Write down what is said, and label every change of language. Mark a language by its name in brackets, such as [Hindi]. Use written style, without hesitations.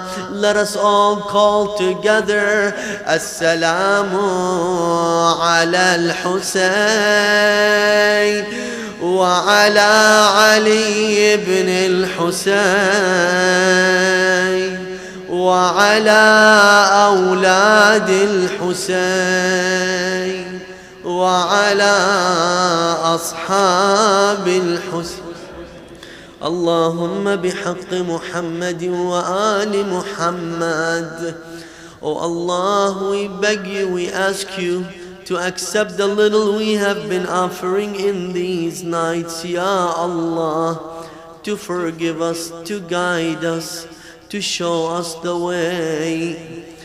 [English] Let us all call together. [Arabic] Assalamu ala al-Husayn وعلى علي بن الحسين وعلى أولاد الحسين وعلى أصحاب الحسين اللهم بحق محمد وآل Muhammad. [English] Oh Allah, we beg you, we ask you to accept the little we have been offering in these nights, Ya Allah, to forgive us, to guide us, to show us the way.